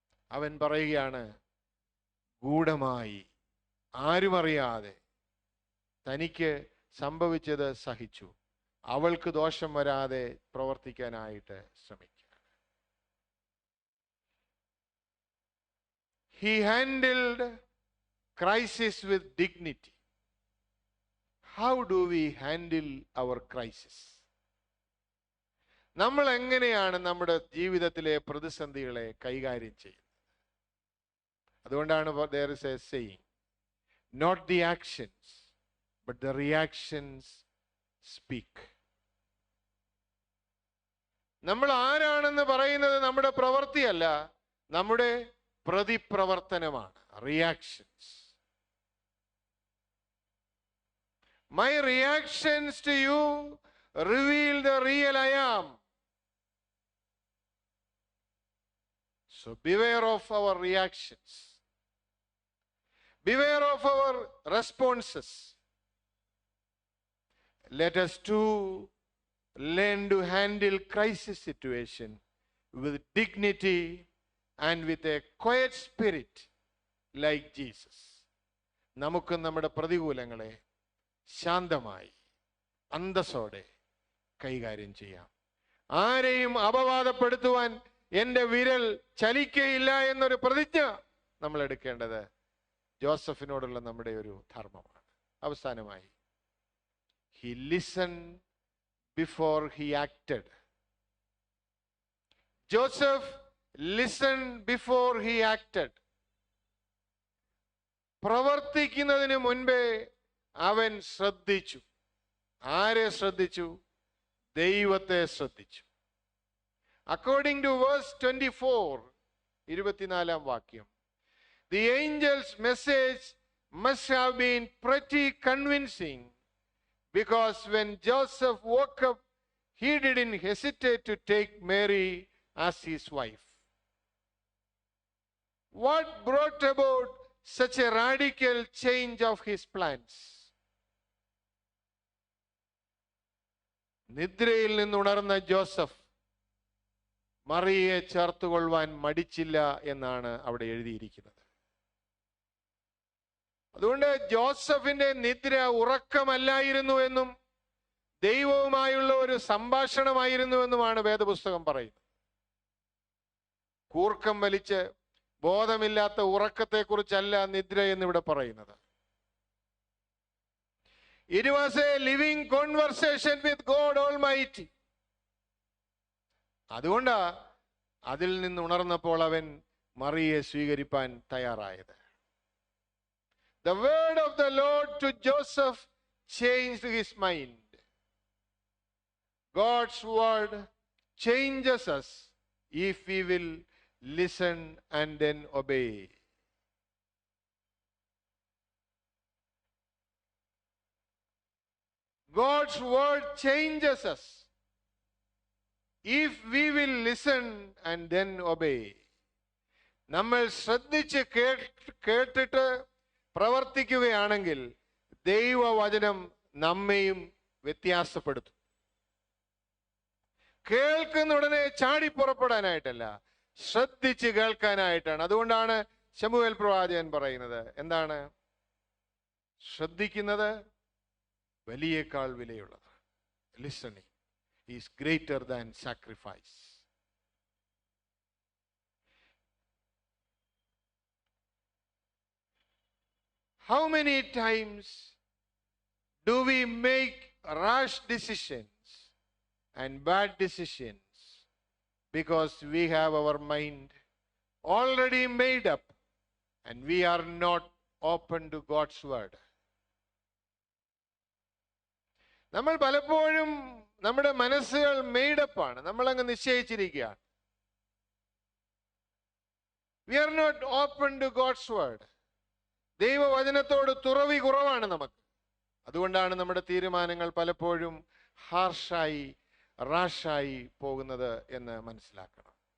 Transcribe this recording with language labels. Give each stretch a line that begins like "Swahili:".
Malayalam: അവൻ പറയുകയാണ്, ഗൂഢമായി ആരും അറിയാതെ തനിക്ക് സംഭവിച്ചത് സഹിച്ചു, അവൾക്ക് ദോഷം വരാതെ പ്രവർത്തിക്കാനായിട്ട് ശ്രമിക്കുക.
English: He handled crisis with dignity. How do we handle our crisis?
Malayalam: നമ്മൾ എങ്ങനെയാണ് നമ്മുടെ ജീവിതത്തിലെ പ്രതിസന്ധികളെ കൈകാര്യം ചെയ്യുന്നത്? അതുകൊണ്ടാണ്
English: there is a saying, not the actions but the reactions speak.
Malayalam: നമ്മൾ ആരാണെന്ന് പറയുന്നത് നമ്മുടെ പ്രവൃത്തിയല്ല, നമ്മുടെ പ്രതിപ്രവർത്തനമാണ്, reactions.
English: My reactions to you reveal the real I am. So beware of our reactions. Beware of our responses. Let us too learn to handle crisis situation with dignity and with a quiet spirit like Jesus.
Malayalam: നമുക്ക് നമ്മുടെ പ്രതികൂലങ്ങളെ ശാന്തമായി അന്തസ്സോടെ കൈകാര്യം ചെയ്യാം. ആരെയും അപവാദപ്പെടുത്തുവാൻ എൻ്റെ വിരൽ ചലിക്കയില്ല എന്നൊരു പ്രതിജ്ഞ നമ്മൾ എടുക്കേണ്ടത് ജോസഫിനോടുള്ള നമ്മുടെ ഒരു ധർമ്മമാണ്. അവസാനമായി,
English: he listened before he acted. Joseph listened before he acted.
Malayalam: പ്രവർത്തിക്കുന്നതിന് മുൻപേ അവൻ ശ്രദ്ധിച്ചു. ആരെ ശ്രദ്ധിച്ചു? ദൈവത്തെ ശ്രദ്ധിച്ചു.
English: According to verse 24,
Malayalam: 24-ാം വാക്യം,
English: the angel's message must have been pretty convincing, because when Joseph woke up, he didn't hesitate to take Mary as his wife. What brought about such a radical change of his plans?
Malayalam: നിദ്രയിൽ നിന്നുണർന്ന Joseph മറിയെ ചേർത്തുകൊള്ളുവാൻ മടിച്ചില്ല എന്നാണ് അവിടെ എഴുതിയിരിക്കുന്നത്. അതുകൊണ്ട് ജോസഫിന്റെ നിദ്ര ഉറക്കമല്ലായിരുന്നു എന്നും ദൈവവുമായുള്ള ഒരു സംഭാഷണമായിരുന്നു എന്നുമാണ് വേദപുസ്തകം പറയുന്നത്. കൂർക്കം വലിച്ച് ബോധമില്ലാത്ത ഉറക്കത്തെക്കുറിച്ചല്ല നിദ്ര എന്നിവിടെ പറയുന്നത്.
English: It was a living conversation with God Almighty.
Malayalam: അതുകൊണ്ടാ അതിൽ നിന്ന് ഉണർന്നപ്പോൾ അവൻ മറിയെ സ്വീകരിപ്പാൻ തയ്യാറായത്.
English: The word of the Lord to Joseph changed his mind. God's word changes us if we will listen and then obey. God's word changes us if we will listen and then obey.
Malayalam: നമ്മൾ ശ്രദ്ധിച്ച് കേട്ടിട്ട് പ്രവർത്തിക്കുകയാണെങ്കിൽ ദൈവവചനം നമ്മെയും വ്യത്യാസപ്പെടുത്തും. കേൾക്കുന്ന ഉടനെ ചാടി പുറപ്പെടാനായിട്ടല്ല, ശ്രദ്ധിച്ച് കേൾക്കാനായിട്ടാണ്. അതുകൊണ്ടാണ് ശമൂവേൽ പ്രവാചകൻ പറയുന്നത് എന്താണ്? ശ്രദ്ധിക്കുന്നത് വലിയേക്കാൾ വിലയുള്ളതാണ്.
English: Listening is greater than sacrifice. How many times do we make rash decisions and bad decisions because we have our mind already made up and we are not open to God's word.
Malayalam: നമ്മൾ പലപ്പോഴും നമ്മുടെ മനസ്സുകൾ മെയ്ഡപ്പാണ്, നമ്മളങ്ങ് നിശ്ചയിച്ചിരിക്കുകയാണ്.
English: We are not open to God's word.
Malayalam: ദൈവവചനത്തോട് തുറവി കുറവാണ് നമുക്ക്. അതുകൊണ്ടാണ് നമ്മുടെ തീരുമാനങ്ങൾ പലപ്പോഴും ഹാർഷായി, റാഷായി പോകുന്നത് എന്ന് മനസ്സിലാക്കണം.